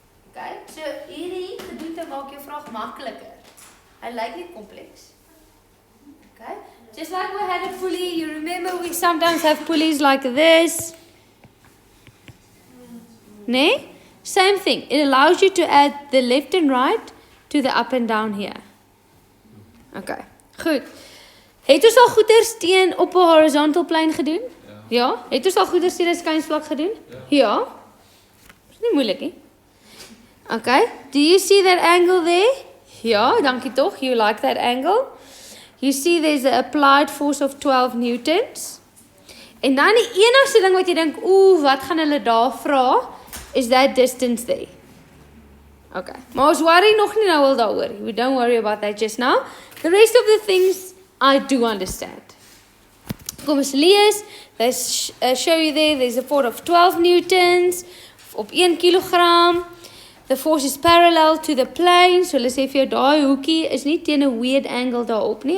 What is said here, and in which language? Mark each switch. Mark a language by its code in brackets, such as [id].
[af] Okay, so hierdie gedoente maak jou vraag makliker. Hy lyk nie kompleks. [en] Okay, just like we had a pulley, you remember we sometimes have pulleys like this. Nee? Same thing. It allows you to add the left and right to the up and down here. [af] Okay, goed. Het ons al goeders teen op 'n horizontal plane gedoen? Ja. Het ons al goeders teen 'n skynsvlak gedoen? Ja. Is nie moeilik nie. [en] Okay, do you see that angle there? [af] Ja, dankie tog. [en] You like that angle? You see there's an applied force of 12 newtons. [af] En dan die enigste ding wat jy dink, wat gaan hulle daar vra? [en] Is that distance there? [af] Okay. Maar ons worry nog nie nou al daaroor. [en] We don't worry about that just now. The rest of the things I do understand. [af] Kom ons lees. [en] They show you there's a force of 12 newtons [af] op 1 kilogram. [en] The force is parallel to the plane. [af] So hulle sê vir jou daai hoekie is nie teen 'n weird angle daarop nie.